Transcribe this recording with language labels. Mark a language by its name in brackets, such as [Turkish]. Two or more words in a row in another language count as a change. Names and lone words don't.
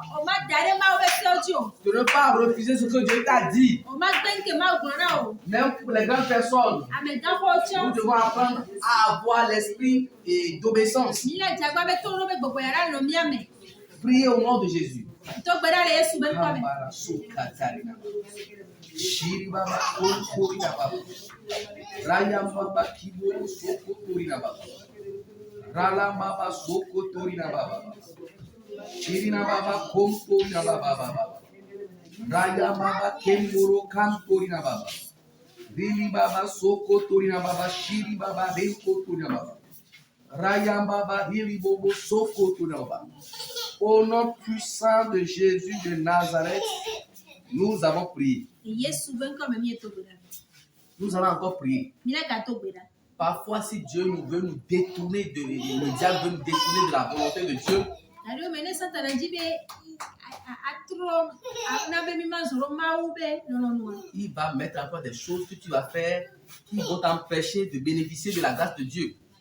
[French] De ne pas refuser ce que Dieu t'a dit. Même pour les grandes personnes, nous devons apprendre à avoir l'esprit d'obéissance. Priez au nom de Jésus. Rala baba soko torina baba. Chirina baba kom torina baba. Raya baba kemboro kam torina baba. Rili baba soko torina baba. Shiri baba renko torina baba. Raya baba rili bobo soko torina baba. Au nom puissant de Jésus de Nazareth, nous avons prié. Nous allons encore prier. Parfois, si Dieu veut nous détourner le diable veut nous détourner de la volonté de Dieu, Il va mettre encore des choses que tu vas faire qui vont t'empêcher de bénéficier de la grâce de Dieu.